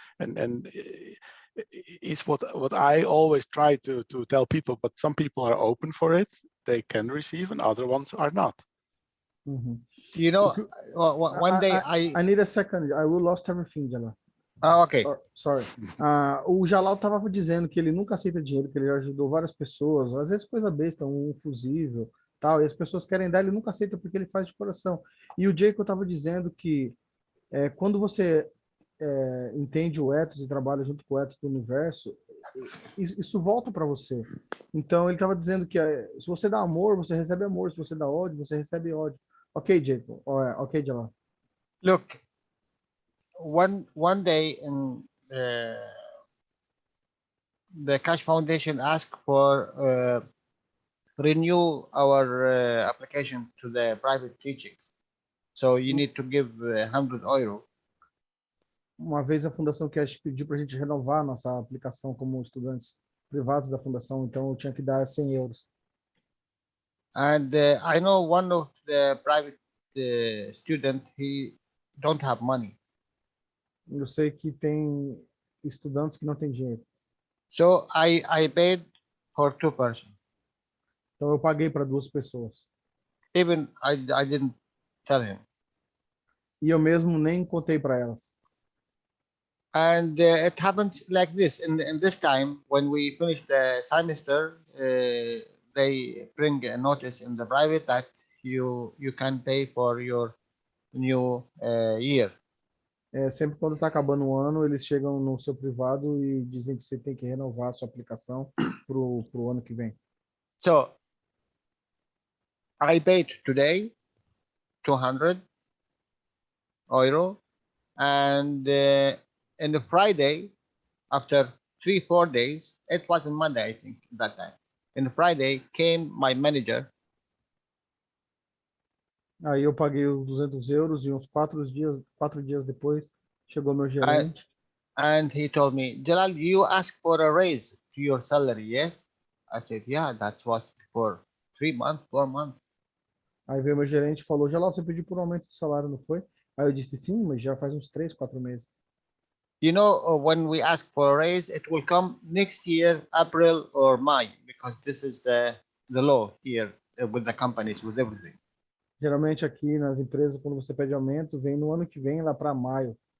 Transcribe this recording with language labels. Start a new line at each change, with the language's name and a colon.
English: And it's what I always try to tell people, but some people are open for it. They can receive and other ones are not. You know, one day I need a second. I will lost everything, Jalal. Okay. Sorry.
Portuguese: O Jalal estava dizendo que ele nunca aceita dinheiro, que ele já ajudou várias pessoas, às vezes coisa besta, um fusível, tal, e as pessoas querem dar, ele nunca aceita porque ele faz de coração. E o Jacob estava dizendo que quando você entende o ethos e trabalha junto com o ethos do universo, isso volta para você. Então ele estava dizendo que se você dá amor, você recebe amor, se você dá ódio, você recebe ódio. Ok, Jacob. Ok, Jalal.
English: Look, one day in the Keshe Foundation asked for renew our application to the private teachings. So you need to give €100.
Portuguese: Uma vez a Fundação Keshe pediu para a gente renovar nossa aplicação como estudantes privados da Fundação, então eu tinha que dar €100.
English: And I know one of the private student, he don't have money.
Portuguese: Eu sei que tem estudantes que não têm dinheiro.
English: So I paid for 2 persons.
Portuguese: Então eu paguei para 2 pessoas.
English: Even I didn't tell him.
Portuguese: E eu mesmo nem contei para elas.
English: And it happens like this. In this time, when we finish the semester, they bring a notice in the private that you can pay for your new year.
Portuguese: Sempre quando está acabando o ano, eles chegam no seu privado e dizem que você tem que renovar a sua aplicação pro ano que vem.
English: So I paid today €200, and in the Friday, after 3-4 days, it was on Monday, I think, that time. In the Friday came my manager.
Portuguese: Aí eu paguei os €200 e uns 4 dias depois chegou meu gerente.
English: And he told me, Jalal, you asked for a raise to your salary, yes? I said, yeah, that was for 3 months, 4 months.
Portuguese: Aí veio meu gerente e falou, Jalal, você pediu por um aumento de salário, não foi? Aí eu disse, sim, mas já faz uns 3, 4 meses.
English: You know, when we ask for a raise, it will come next year, April or May, because this is the law here with the companies, with everything.
Portuguese: Geralmente aqui nas empresas, quando você pede aumento, vem no ano que vem, lá para maio.